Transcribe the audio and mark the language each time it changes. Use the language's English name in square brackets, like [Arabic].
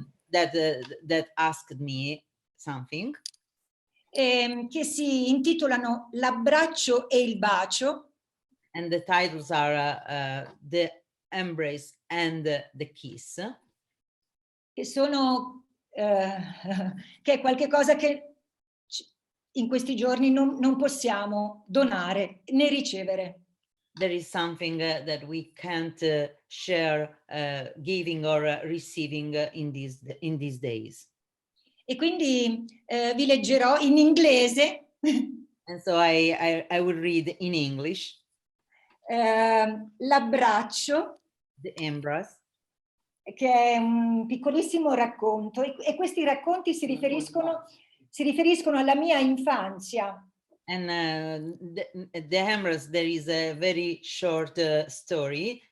[English] That asked me something. [Italian] Che si intitolano L'abbraccio e il bacio. [English] And the titles are The Embrace and the Kiss. [Italian] Che sono che è qualche cosa che in questi giorni non possiamo donare né ricevere. [English] There is something that we can't share, giving or receiving in these days. [Italian] E quindi vi leggerò in inglese. [English] And so I will read in English. [Italian] L'abbraccio. [English] The Embrace. [Italian] Che è un piccolissimo racconto e questi racconti si riferiscono alla mia infanzia. [English] And the Embrace, there is a very short story.